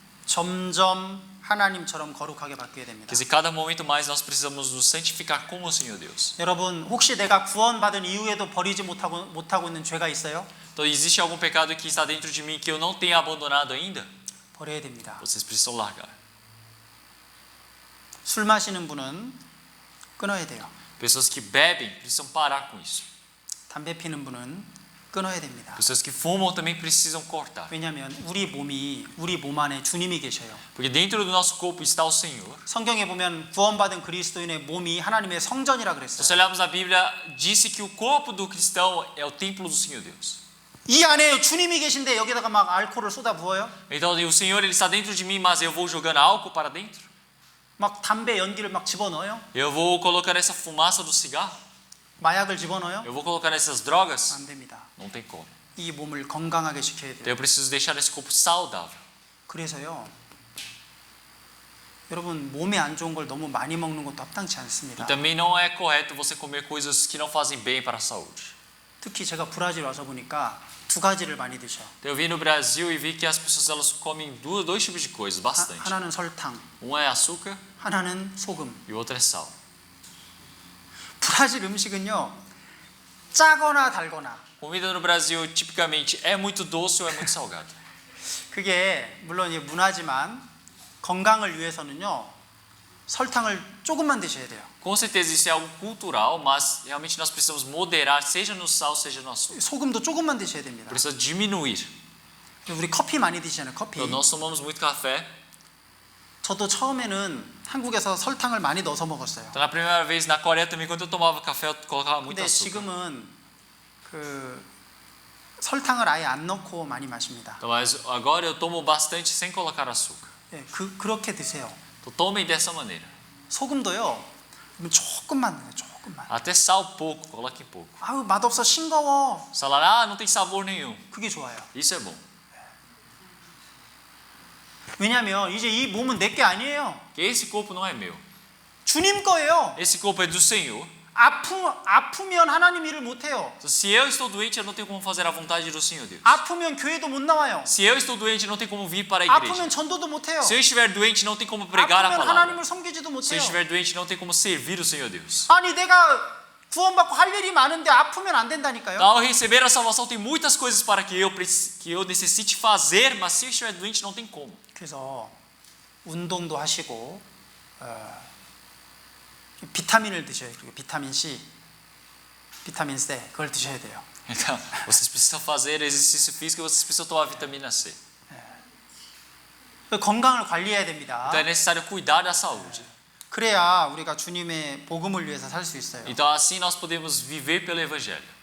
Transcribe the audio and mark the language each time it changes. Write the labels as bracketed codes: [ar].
[ko] 점점 하나님처럼 거룩하게 바뀌어야 됩니다. [pt] Quer dizer, cada momento mais nós precisamos nos santificar como o Senhor Deus. [ko] 여러분 혹시 내가 구원받은 이후에도 버리지 못하고 있는 죄가 있어요? [pt] Então, existe algum pecado que está dentro de mim que eu não tenha abandonado ainda? [ko] 버려야 됩니다. [pt] Vocês precisam largar. [ko] 술 마시는 분은 끊어야 돼요. [pt] Pessoas que bebem precisam parar com isso. [ko] 담배 피는 분은 끊어야 됩니다. [pt] Pessoas que fumam também precisam cortar. [ko] 왜냐하면 우리 몸 안에 주님이 계셔요. [pt] Porque dentro do nosso corpo está o Senhor. [ko] 성경에 보면 구원받은 그리스도인의 몸이 하나님의 성전이라 [pt] Se [ko] 그랬어요. [pt] olharmos na Bíblia, disse que o corpo do cristão é o templo do Senhor Deus. [ko] 이 안에 주님이 계신데 여기다가 막 알코올을 쏟아 부어요? [pt] Então, o Senhor ele está dentro de mim, mas eu vou jogando álcool para dentro? [ko] 막 담배 연기를 막 집어넣어요? [pt] Eu vou colocar essa fumaça do cigarro? [ko] 마약을 집어넣어요? [pt] Eu vou colocar essas drogas? [ko] 안 됩니다. [pt] Não tem como. [ko] 이 몸을 건강하게 지켜야 [pt] Então, [ko] 돼요. [pt] eu preciso deixar esse corpo saudável. [ko] 그래서요. 여러분 몸에 안 좋은 걸 너무 많이 먹는 것도 합당치 않습니다. [pt] E também não é correto você comer coisas que não fazem bem para a saúde. [ko] 특히 제가 브라질 와서 보니까 두 가지를 많이 드셔. [pt] Eu vim no Brasil e vi que as pessoas elas comem dois tipos de coisas, bastante. [ko] 하나는 설탕, [pt] Um é açúcar [ko] 하나는 소금. [pt] e o outro é sal. [ko] 브라질 음식은요 짜거나 달거나 [pt] Comida no Brasil tipicamente é muito doce ou é muito salgada. [ko] 그게 물론 이제 문화지만 건강을 위해서는요 설탕을 조금만 드셔야 돼요. [pt] Com certeza isso é algo cultural, mas realmente nós precisamos moderar, seja no sal, seja no açúcar. [ko] 소금도 조금만 드셔야 됩니다. [pt] Precisa diminuir. [ko] 우리 커피 많이 드시잖아요. 커피. [pt] Então, nós tomamos muito café. [ko] 저도 처음에는 한국에서 설탕을 많이 넣어서 먹었어요. [pt] Então, na primeira vez na Coreia também, quando eu tomava café, eu colocava muito [ko] 근데 [pt] açúcar. [ko] 지금은 그 설탕을 아예 안 넣고 많이 마십니다. [pt] Então, mas agora eu tomo bastante sem colocar açúcar. [ko] 예, 그렇게 드세요. [pt] Então, tomem dessa maneira. [ko] 소금도요. 조금만 넣어요. 조금만. [pt] Até sal pouco, coloquem pouco. [ko] 아우 맛없어 싱거워. [pt] Falar, ah, não tem sabor nenhum. [ko] 그게 좋아요. [pt] Isso é bom. [ko] 왜냐하면 이제 이 몸은 내 게 아니에요. [pt] Porque esse corpo não é meu. [ko] 주님 거예요. [pt] Esse corpo é do Senhor. [ko] 아프면 하나님 일을 못 해요. [pt] Então, se eu estou doente, eu não tenho como fazer a vontade do Senhor Deus. [ko] 아프면 교회도 못 나와요. [pt] Se eu estou doente, não tem como vir para a igreja. [ko] 아프면 전도도 못 해요. [pt] Se eu estiver doente, não tem como pregar a [ko] 아프면 [pt] palavra. [ko] 하나님을 섬기지도 [pt] Se [ko] 못해요. [pt] eu estiver doente, não tem como servir o Senhor Deus. [ko] 아니 내가 구원받고 할 일이 많은데 아프면 안 된다니까요. [pt] Ao receber a salvação, tem muitas coisas para que eu necessite fazer, mas se eu estiver doente, não tem como. [ko] 그래서 운동도 하시고 비타민을 드셔야 돼요. 비타민 C, 비타민 C 그걸 드셔야 돼요. [pt] Então, vocês precisam fazer exercício físico e vocês precisam tomar vitamina C. [ko] 건강을 관리해야 됩니다. [pt] Então é necessário cuidar da saúde. [ko] 그래야 우리가 주님의 복음을 위해서 살 수 있어요. [pt] Então assim nós podemos viver pelo evangelho.